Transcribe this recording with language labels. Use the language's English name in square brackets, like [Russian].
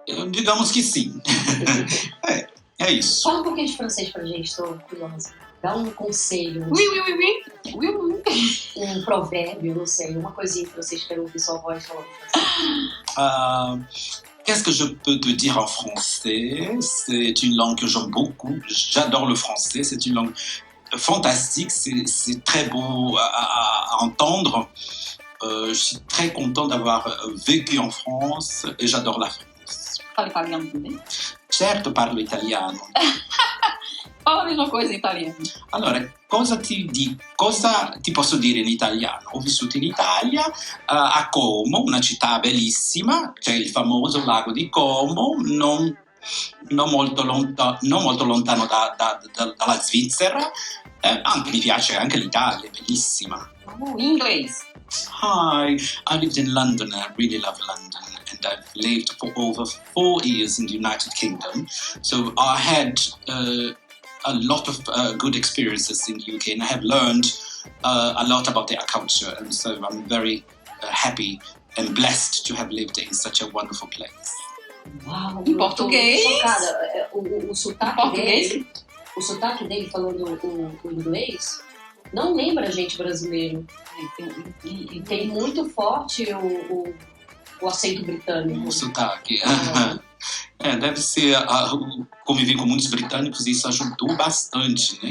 [Portuguese] Digamos que sim. É isso. Fala um pouquinho de francês pra gente, tô curiosa. Dá um conselho. Um provérbio, não sei, uma coisinha que vocês querem ouvir sua voz falando francês. [French] Qu'est-ce que je peux te dire en français? C'est une langue que j'aime beaucoup. J'adore le français. C'est une langue fantastique. C'est très beau à entendre. Je suis très content d'avoir vécu en France et j'adore la France. [Portuguese] Fala italiano também? [Italian] Certo, parlo italiano. [Portuguese] Fala a mesma coisa em italiano. [Italian] Allora, cosa ti posso dire in italiano? Ho vissuto in Italia, a Como, una città bellissima, c'è il famoso lago di Como, non molto lontano dalla Svizzera. Anche mi piace anche l'Italia, è bellissima. [Portuguese] In inglês. [English] Hi, I lived in London. I really love London, and I've lived for over 4 years in the United Kingdom. So I had a lot of good experiences in the UK, and I have learned a lot about their culture. And so I'm very happy and blessed to have lived in such a wonderful place. [Portuguese] Uau, Em português? Chocada. O sotaque Em português? dele, o sotaque dele falando o inglês não lembra a gente brasileiro. E tem muito forte o acento britânico. O sotaque. Deve ser conviver com muitos britânicos e isso ajudou bastante, né?